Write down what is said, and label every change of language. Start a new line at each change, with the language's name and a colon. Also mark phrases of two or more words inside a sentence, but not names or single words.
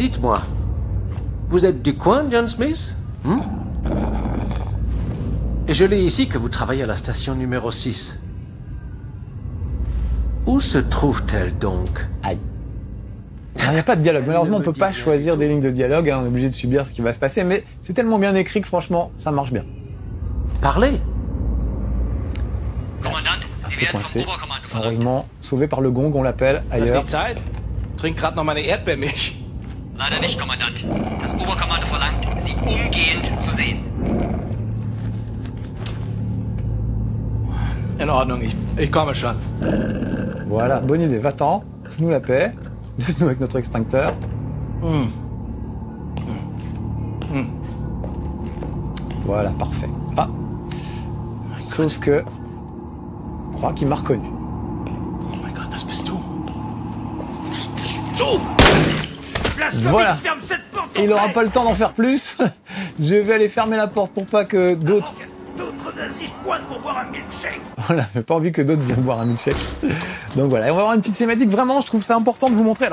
French: Dites-moi, vous êtes du coin, John Smith Et je lis ici que vous travaillez à la station numéro 6. Où se trouve-t-elle donc? Aïe. Il n'y a pas de dialogue. Malheureusement, on peut pas choisir des lignes de dialogue. Hein. On est obligé de subir ce qui va se passer. Mais c'est tellement bien écrit que franchement, ça marche bien. Parlez.
German: Kommandant, Sie
French: Un peu
German: werden vom
French: coincé.
German: Oberkommando verlangt.
French: Heureusement, sauvé par le gong, on l'appelle
German: Hast
French: ailleurs.
German: nicht Zeit? Trink grad noch meine Erdbeermilch. Leider nicht, Kommandant. Das Oberkommando verlangt, Sie umgehend zu sehen. In Ordnung, ich komme schon.
French: Voilà, bonne idée. Va-t'en, fous-nous la paix. Laisse-nous avec notre extincteur. Voilà, parfait. Ah. Sauf que... Je crois qu'il m'a reconnu.
German: Oh mein Gott, das bist du.
French: Voilà. Et il aura pas le temps d'en faire plus. Je vais aller fermer la porte pour pas que d'autres... Voilà, j'ai pas envie que d'autres viennent boire un milkshake. Donc voilà, et on va avoir une petite thématique. Vraiment, je trouve ça important de vous montrer.